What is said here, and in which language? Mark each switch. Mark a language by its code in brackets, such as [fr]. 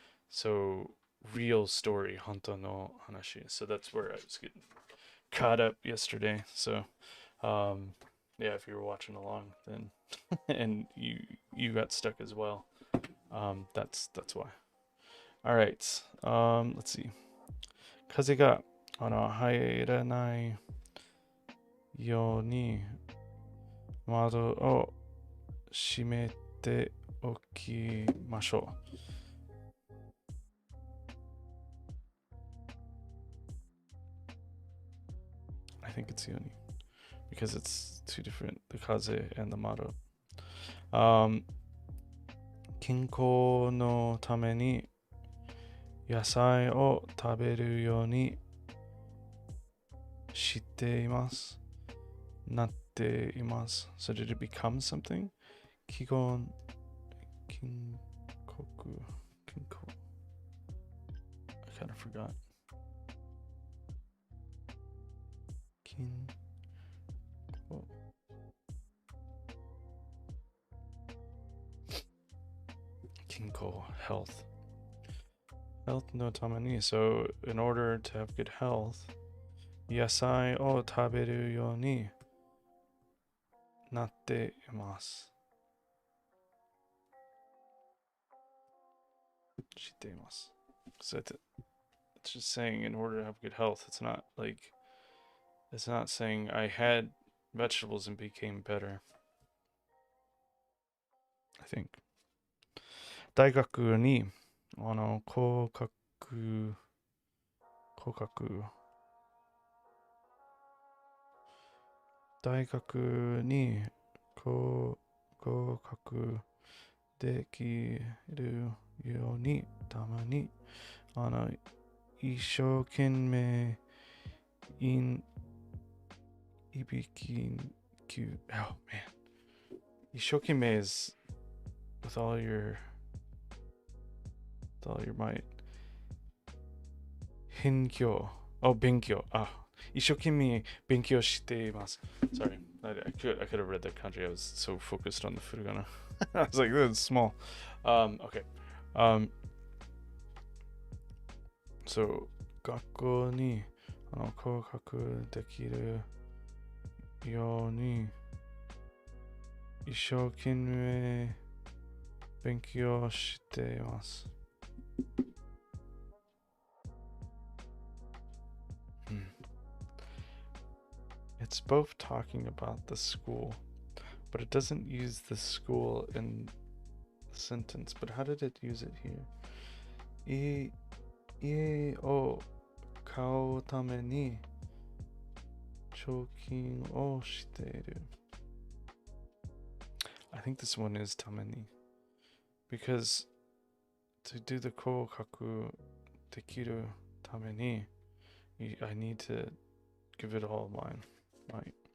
[en] So real story, [ja] honto no hanashi. [en] So that's where I was getting caught up yesterday. So yeah, if you were watching along, then and you got stuck as well. That's why. All right. Let's see. [ja] 風が入らないように窓を閉めておきましょう。 [en] I think it's yoni because it's two different, the kaze and the mado. [ja] 健康のために野菜を食べるようにしています。なっています。 [en] So did it become something? 気温、金国、金国。I kind of forgot. [ja] 金国。 [en] 健康, health. Health [ja] no tamani. [en] So in order to have good health, [ja] 野菜を食べるようになっています。しています。 [en] So it's just saying in order to have good health. It's not like, it's not saying I had vegetables and became better. I think. [ja] 大学に合格大学に合格できるようにたまに一生懸命い [en] びきoh man, 一生懸命 is with all your might. [ja] 勉強 勉強 一生懸命勉強しています。 [en] Sorry, I could have read that kanji. I was so focused on the furigana. I was like, this is small. Okay. So [ja] 学校に合格できるように一生懸命勉強しています。 [en] It's both talking about the school, but it doesn't use the school in the sentence. But how did it use it here? [ja] 家を買うために貯金をしている。 [en] I think this one is tameni, because to do the [ja] 合格できるために [en] I need to give it all my might.